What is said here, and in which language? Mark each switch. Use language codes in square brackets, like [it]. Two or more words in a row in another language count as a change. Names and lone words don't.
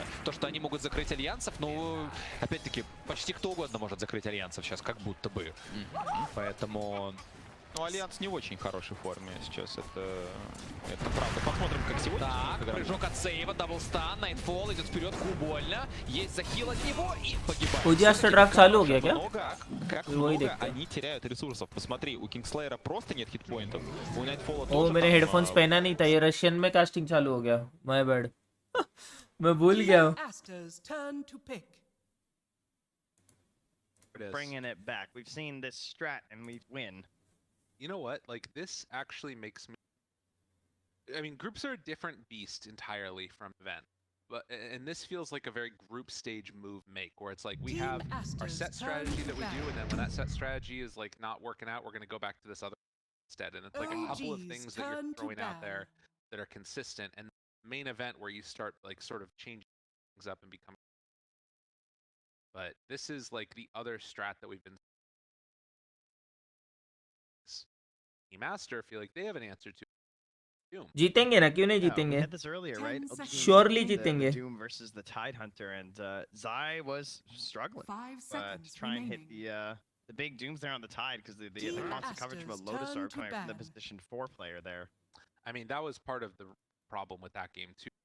[ru] То, что они могут закрыть альянсов, ну, опять-таки, почти кто угодно может закрыть альянсов сейчас, как будто бы. Поэтому... Ну, Альянс не в очень хорошей форме сейчас, это правда. Посмотрим, как сегодня. Так, прыжок от сейва, даблстан, Найтфол идет вперед, Ку больно. Есть захил от него и погибает. [hi] Удиастер ड्राफ्ट चालू हो गया क्या? [ru] Как много они теряют ресурсов. Посмотри, у Кингслейера просто нет хитпоинтов. У Найтфола ओ тоже. [hi] मैंने हेडफोन्स पहना नहीं था, ये रशियन में कास्टिंग चालू हो गया, [en] my bad. [hi] मैं भूल गया हूँ। [en] Aster's turn to pick. Bringing it back. We've seen this strat and we win. You know what? Like, this actually makes me... I mean, groups are a different beast entirely from event. And this feels like a very group stage move make, where it's like we have our set strategy that we do, and then when that set strategy is like not working out, we're going to go back to this other instead. And it's like a couple of things that you're throwing out there that are consistent. And the main event where you start like sort of changing things up and becoming... But this is like the other strat that we've been... Master feel like they have an answer to. [hi] जीतेंगे ना, क्यों नहीं जीतेंगे? [en] We had this earlier, right? [hi] Surely जीतेंगे. [en] Doom versus the Tide Hunter, and Zai was struggling 5 seconds to try and hit remaining. the big Dooms there on the Tide because the constant coverage of a Lotus Orb coming from the position 4 player there. I mean, that was part of the problem with that game too.